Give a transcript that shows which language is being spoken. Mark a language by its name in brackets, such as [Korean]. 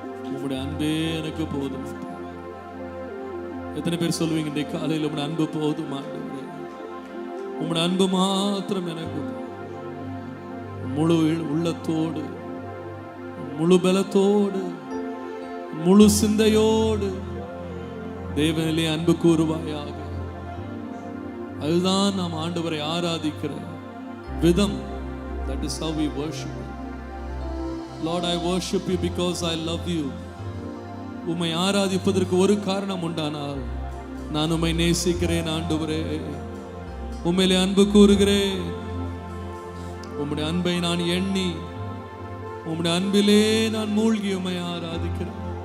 [Tamil] உம்முடைய அன்பே எனக்கு போதும். எத்தனை பேர் சொல்லுவீங்க இன்றைக்கு காலையில் உம்முடைய அன்பு போதும் ஆண்டவரே, உம்முடைய அன்பு மாத்திரம் எனக்கு முழு உள்ளத்தோடு, முழு பலத்தோடு, முழு சிந்தையோடு தேவனிலே அன்பு கூறுவாயாக. அதுதான் நாம் ஆண்டவரை ஆராதிக்கிற விதம். [English] That is how we worship. Lord, I worship you because I love you. [Tamil] உம்மை ஆராதிப்பதற்கு ஒரு காரணம் உண்டானால் நான் உம்மை நேசிக்கிறேன் ஆண்டவரே, உம்மையிலே அன்பு கூறுகிறேன். உம்முடைய அன்பை நான் எண்ணி, உம்முடைய அன்பிலே நான் மூழ்கி உம்மை ஆராதிக்கிறேன்.